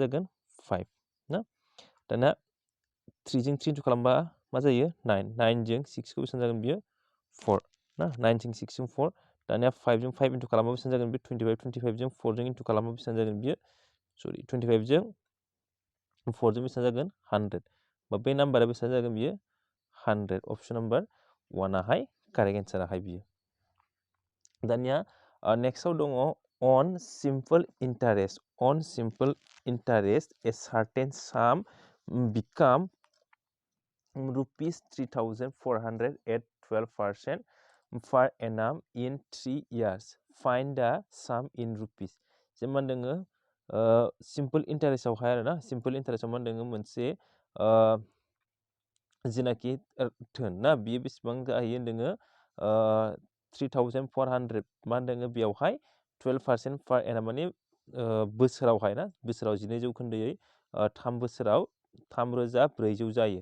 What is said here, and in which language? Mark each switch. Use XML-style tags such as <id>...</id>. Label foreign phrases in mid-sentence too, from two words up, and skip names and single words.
<brx>जागोन 5 ना दाना 3 जों 3 खालामबा मा जायो 9 9 जों 6 खौ बेसेबां जागोन बियो 4 ना 9 जों 6 जों 4 दानिया 5 जों 5 इन्टु खालामबा बेसेबां जागोन बे 25 25 जों 4 जों इन्टु खालामबा बेसेबां जागोन बियो सरि 25 जों 4 जों बेसेबां जागोन 100 बा बे नाम्बारा बेसेबां जागोन बियो 100</brx> <en>option number</en> <brx>1 आहाय</brx> <en>correct answer</en> <brx>बियो। दानिया नेक्स्टआव दङ</brx> <en>on simple interest a certain sum become rupees 3,400 at 12% per annum in 3 years find the sum in rupees</en> <brx>जेनेबा दोङो</brx> <en>simple interest</en> <brx>आरो ना</brx> <en>simple interest</en> <brx>मा दोङो मोनसे जेनाखि धोन ना बियो बेसेबां जाहैयो दोङो 3,400 मा दोङो बेयावहाय 12%</brx> <en>per annum</en> <brx>माने बोसोरावहाय ना बोसोराव 12 जौखोन्दोयै 3 बोसोराव 3,400 जायो।</brx>